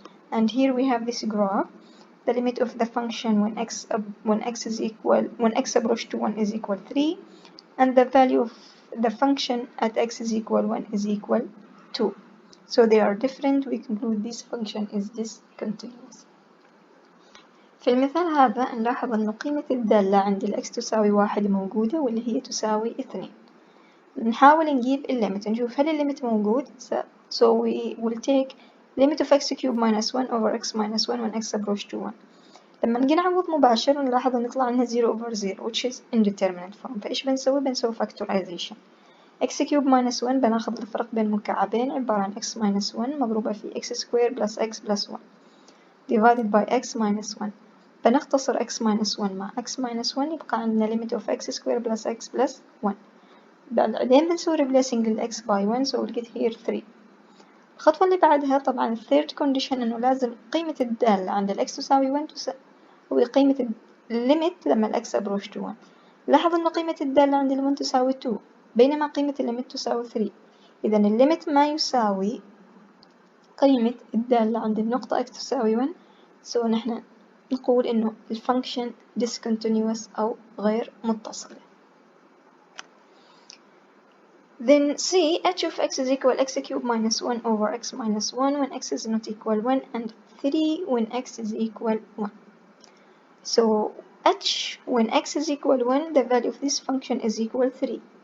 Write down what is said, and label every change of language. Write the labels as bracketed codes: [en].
[en] And here we have this graph. The limit of the function when x approach to 1 is equal 3, and the value of the function at x is equal 1 is equal 2. So they are different, we conclude this function is discontinuous. [ar] في المثال هذا نلاحظ أن قيمة الدالة عند الx تساوي 1 موجودة واللي هي تساوي 2. نحاول نجيب الليمت، نشوف هل الليمت موجود. [en] So we will take limit of x cubed minus 1 over x minus 1 when x approach to 1. [ar] لما نجي نعوض مباشر نلاحظ أن يطلع لنا [en] 0 over 0 which is indeterminate form. [ar] فإيش بنسوي؟ بنسوي factorization. [en] x cubed minus 1 [ar] بناخذ الفرق بين مكعبين عبارة عن [en] x minus 1 [ar] مضروبة في [en] x squared plus x plus 1 divided by x minus 1. [ar] بنختصر [en] x minus 1 مع x minus 1 [ar] يبقى عندنا [en] limit of x squared plus x plus 1. [ar] بعدين بنسوي [en] replacing للx by 1 so we'll get here 3. [ar] الخطوة اللي بعدها طبعا [en] third condition [ar] إنه لازم قيمة الدالة عند الx تساوي 1 تساوي قيمة limit لما الx [en] approach to 1. [ar] لاحظ إنه قيمة الدالة عند ال1 تساوي 2 بينما قيمة الليمت تساوي 3. إذا الليمت ما يساوي قيمة الدالة عند النقطة x تساوي 1، so نحن نقول إنه الفانكشن discontinuous أو غير متصلة. [en] Then C, h of x is equal x cubed minus 1 over x minus 1 when x is not equal 1 and 3 when x is equal 1. So h when x is equal 1, the value of this function is equal 3.